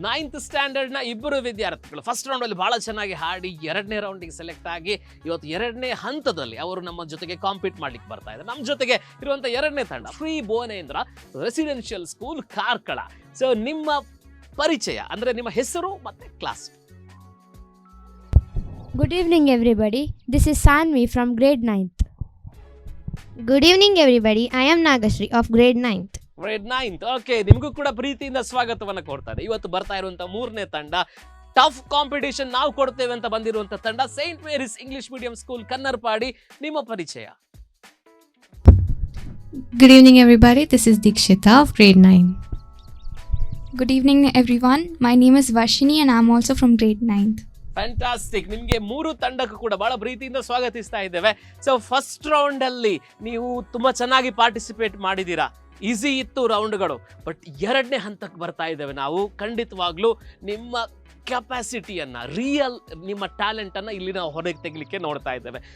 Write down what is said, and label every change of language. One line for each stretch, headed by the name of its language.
Kannada: 9th ಸ್ಟ್ಯಾಂಡರ್ಡ್ನ ಇಬ್ಬರು ವಿದ್ಯಾರ್ಥಿಗಳು first ರೌಂಡಲ್ಲಿ ಬಹಳ ಚೆನ್ನಾಗಿ ಹಾಡಿ ಎರಡನೇ ರೌಂಡಿಗೆ ಸೆಲೆಕ್ಟ್ ಆಗಿ ಇವತ್ತು ಎರಡನೇ ಹಂತದಲ್ಲಿ ಅವರು ನಮ್ಮ ಜೊತೆಗೆ ಕಾಂಪೀಟ್ ಮಾಡ್ಲಿಕ್ಕೆ ಬರ್ತಾ ಇದ್ದಾರೆ. ನಮ್ಮ ಜೊತೆಗೆ ಇರುವಂಥ ಎರಡನೇ ತಂಡ Shri Bhuvanendra residential school Karkala. So ನಿಮ್ಮ ಪರಿಚಯ ಅಂದರೆ ನಿಮ್ಮ ಹೆಸರು ಮತ್ತೆ class.
English: Good evening everybody. This is Sanvi from grade 9th. Good evening everybody. I am Nagashri of grade 9th. Grade 9th.
Kannada: Okay, ನಿಮಗೂ ಕೂಡ ಪ್ರೀತಿಯಿಂದ ಸ್ವಾಗತವನ್ನ ಕೊಡ್ತಾರೆ. ಇವತ್ತು ಬರ್ತಾ ಇರುವಂತ ಮೂರನೇ ತಂಡ ಟಫ್ ಕಾಂಪಿಟೇಷನ್ ನಾವು ಕೊಡ್ತೇವೆ ಅಂತ ಬಂದಿರುವಂತ ತಂಡ Saint Mary's English medium school Kannarpady. ನಿಮ್ಮ ಪರಿಚಯ.
English: Good evening everybody. This is Dikshita of grade 9. Good evening everyone. My name is Vashini and I am also from grade 9th. Fantastic.
Kannada: ನಿಮಗೆ 3 ತಂಡಕ್ಕೂ ಕೂಡ ಬಹಳ ಪ್ರೀತಿಯಿಂದ ಸ್ವಾಗತಿಸ್ತಾ ಇದ್ದೇವೆ. ಸೊ ಫಸ್ಟ್ ರೌಂಡ್ ಅಲ್ಲಿ ನೀವು ತುಂಬಾ ಚೆನ್ನಾಗಿ ಪಾರ್ಟಿಸಿಪೇಟ್ ಮಾಡಿದ್ದೀರಾ. ಈಸಿ ಇತ್ತು ರೌಂಡ್ಗಳು. ಬಟ್ ಎರಡನೇ ಹಂತಕ್ಕೆ ಬರ್ತಾ ಇದ್ದೇವೆ ನಾವು. ಖಂಡಿತವಾಗ್ಲೂ ನಿಮ್ಮ ಕೆಪಾಸಿಟಿಯನ್ನ, ರಿಯಲ್ ನಿಮ್ಮ ಟ್ಯಾಲೆಂಟ್ ಅನ್ನ ಇಲ್ಲಿ ನಾವು ಹೊರಗೆ ತೆಗಿಲಿಕ್ಕೆ ನೋಡ್ತಾ ಇದ್ದೇವೆ.